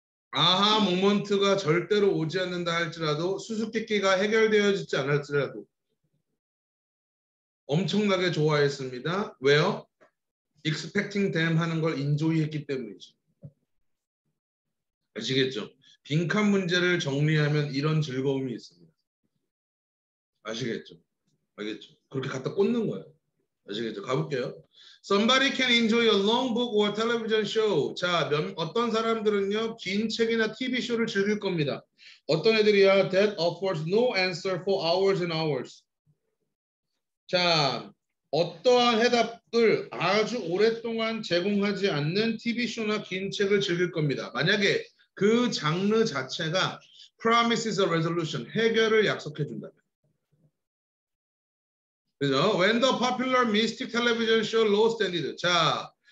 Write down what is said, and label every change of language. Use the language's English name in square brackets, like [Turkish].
[Korean] 아하 모먼트가 절대로 오지 않는다 할지라도 수수께끼가 해결되어지지 않을지라도 엄청나게 좋아했습니다. 왜요? [English] expecting them [Korean] 하는 걸 인조이했기 때문이죠. 아시겠죠? 빈칸 문제를 정리하면 이런 즐거움이 있습니다. 아시겠죠? 알겠죠? 그렇게 갖다 꽂는 거예요. 아시겠죠? 가볼게요. [English] Somebody can enjoy a long book or television show. [Korean] 자, 어떤 사람들은요 긴 책이나 TV 쇼를 즐길 겁니다. 어떤 애들이야? [English] That offers no answer for hours and hours. [Korean] 자, 어떠한 해답을 아주 오랫동안 제공하지 않는 TV 쇼나 긴 책을 즐길 겁니다. 만약에 그 장르 자체가 [English] promises a resolution, [Korean] 해결을 약속해 준다면. [English] 그죠? When the popular mystic television show lost ended. 자,